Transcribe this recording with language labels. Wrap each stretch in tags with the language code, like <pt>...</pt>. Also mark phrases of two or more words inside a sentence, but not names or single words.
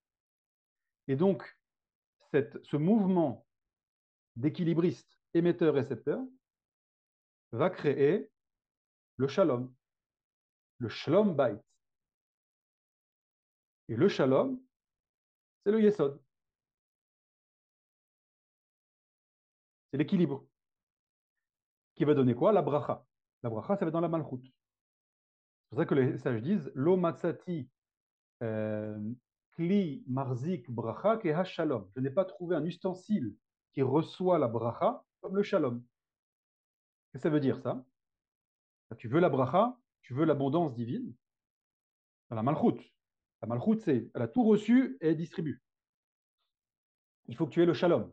<fr>Et donc, ce mouvement d'équilibriste émetteur-récepteur va créer le shalom, le</fr> <he>שלום בית.</he> <fr>Et le shalom, c'est le yesod, c'est l'équilibre, qui va donner quoi? La bracha. La bracha, ça va être dans la malchut. C'est pour ça que les sages disent</fr> <he>לא מצאתי כלי מחזיק ברכה אלא השלום.</he> <fr>Je n'ai pas trouvé un ustensile qui reçoit la bracha comme le shalom. Qu'est-ce que ça veut dire ça? Tu veux la bracha, tu veux l'abondance divine dans la malchut. La malchut, c'est elle a tout reçu et elle distribue. Il faut que tu aies le shalom.</fr>